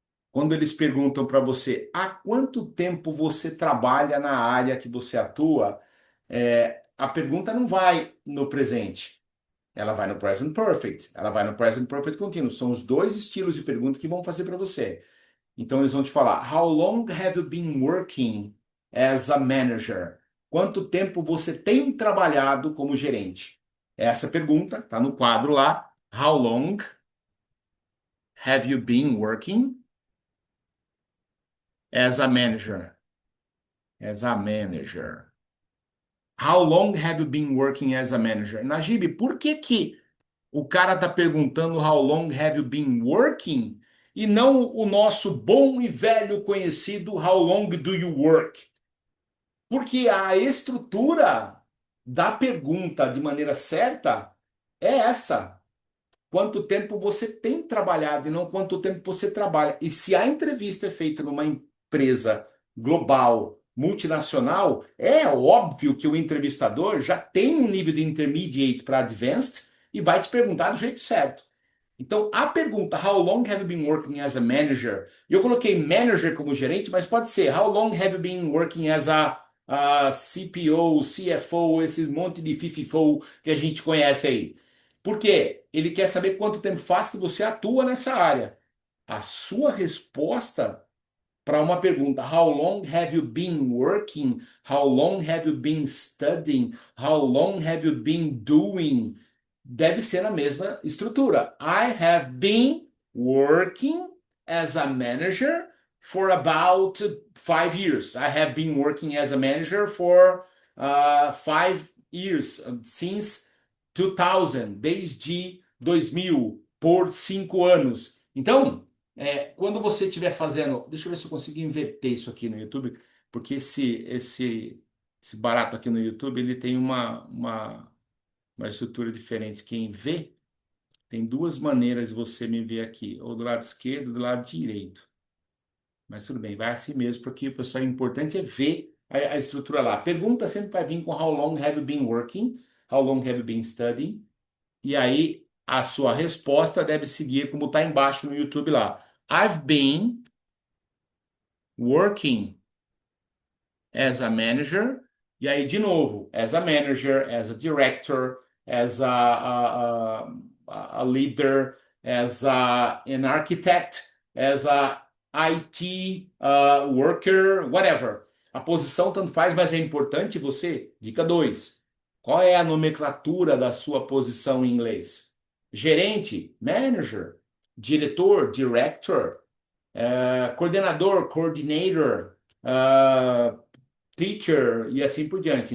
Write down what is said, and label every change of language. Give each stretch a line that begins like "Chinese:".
Portuguese: Quando eles perguntam para você há quanto tempo você trabalha na área que você atua, a pergunta não vai no presente. Ela vai no present perfect, ela vai no present perfect continuous. São os dois estilos de pergunta que vão fazer para você. Então eles vão te falar:
English: How long have you been working as a manager?
Portuguese: Quanto tempo você tem trabalhado como gerente? Essa pergunta está no quadro lá.
English: How long have you been working as a manager? As a manager. How long have you been working as a manager?
Portuguese: Najib, por que que o cara está perguntando
English: how long have you been working
Portuguese: e não o nosso bom e velho conhecido
English: how long do you work?
Portuguese: Porque a estrutura da pergunta de maneira certa é essa. Quanto tempo você tem trabalhado e não quanto tempo você trabalha. E se a entrevista é feita numa empresa global, multinacional, é óbvio que o entrevistador já tem um nível de intermediate para advanced e vai te perguntar do jeito certo. Então, a pergunta
English: How long have you been working as a manager?
Portuguese: Eu coloquei manager como gerente, mas pode ser
English: How long have you been working as a CPO, CFO,
Portuguese: esses monte de FIFIFO que a gente conhece aí. Por quê? Ele quer saber quanto tempo faz que você atua nessa área. A sua resposta para uma pergunta,
English: How long have you been working? How long have you been studying? How long have you been doing?
Portuguese: Deve ser na mesma estrutura.
English: I have been working as a manager for about 5 years. I have been working as a manager for 5 years, since 2000,
Portuguese: desde 2000, por 5 anos. Então, quando você estiver fazendo. Deixa eu ver se eu consigo inverter isso aqui no YouTube, porque esse barato aqui no YouTube ele tem uma estrutura diferente. Quem vê, tem duas maneiras de você me ver aqui, ou do lado esquerdo ou do lado direito. Mas tudo bem, vai assim mesmo, porque o pessoal, o importante é ver a estrutura lá. A pergunta sempre vai vir com
English: How long have you been working? How long have you been studying?
Portuguese: E aí a sua resposta deve seguir como está embaixo no YouTube lá.
English: I've been working as a manager.
Portuguese: E aí, de novo,
English: as a manager, as a director, as a leader, as an architect, as a IT worker, whatever.
Portuguese: A posição tanto faz, mas é importante você. Dica 2. Qual é a nomenclatura da sua posição em inglês? Gerente, manager, diretor, director, coordenador, coordinator, teacher e assim por diante.